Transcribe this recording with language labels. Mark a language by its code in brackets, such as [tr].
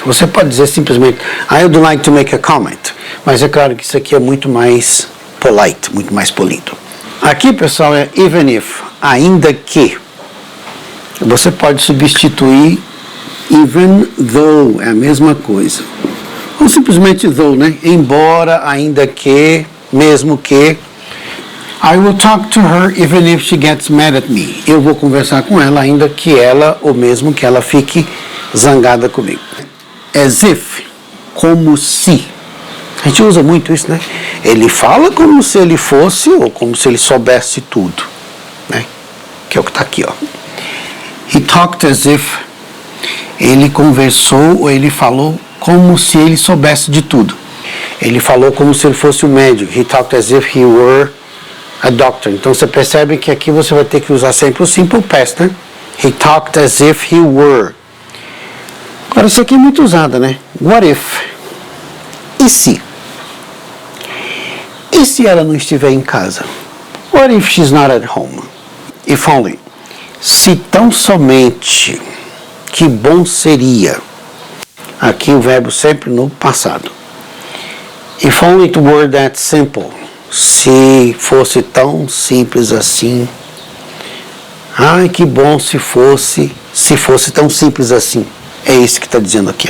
[pt] Você pode dizer simplesmente, [en] I'd like to make a comment. [pt] Mas é claro que isso aqui é muito mais polite, muito mais polido. Aqui, pessoal, é even if, ainda que. Você pode substituir even though, é a mesma coisa. Ou simplesmente though, né? Embora, ainda que, mesmo que. [en] I will talk to her even if she gets mad at me. [pt] Eu vou conversar com ela, ainda que ela, ou mesmo que ela fique zangada comigo. As if, como se. A gente usa muito isso, né? Ele fala como se ele fosse, ou como se ele soubesse tudo, né? Que é o que está aqui, ó. [en] He talked as if. [pt] Ele conversou, ou ele falou como se ele soubesse de tudo. Ele falou como se ele fosse um médico. [en] He talked as if he were a doctor. [pt] Então você percebe que aqui você vai ter que usar sempre o simple past, né? [en] He talked as if he were. [pt] Agora isso aqui é muito usado, né? [en] What if? [pt] E se? E se ela não estiver em casa? [en] What if she's not at home? If only. [pt] Se tão somente. Que bom seria. Aqui o verbo sempre no passado. [en] If only it were that simple. [pt] Se fosse tão simples assim. Ai, que bom se fosse tão simples assim. É isso que está dizendo aqui.